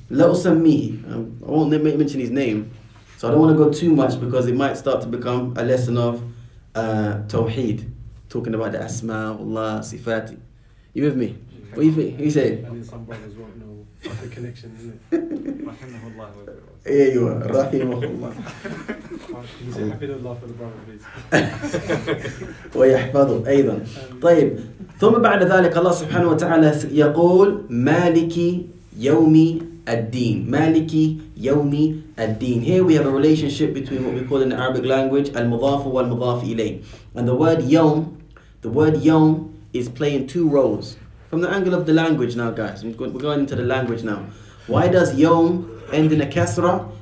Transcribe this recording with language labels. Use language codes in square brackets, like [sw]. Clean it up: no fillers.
[en] La usammihi, I won't mention his name, so I don't want to go too much because it might start to become a lesson of Tawheed, talking about the asma of Allah, sifati. You with me? What do you think? What you say? And then some brothers won't know the connection, isn't Rahimahullah. Yeah, you are. Rahimahullah. it? You say Hafidullah for the brother, please. [ar] ويحفظه أيضا. طيب ثم بعد ذلك الله سبحانه وتعالى يقول مالك يوم الدين. مالك يوم الدين. [en] Here we have a relationship between what we call in the Arabic language al-mudhaf wal-mudhaf ilayh. And the word yawm is playing two roles. From the angle of the language now, guys, we're going into the language now. Why does yawm end in a kasra?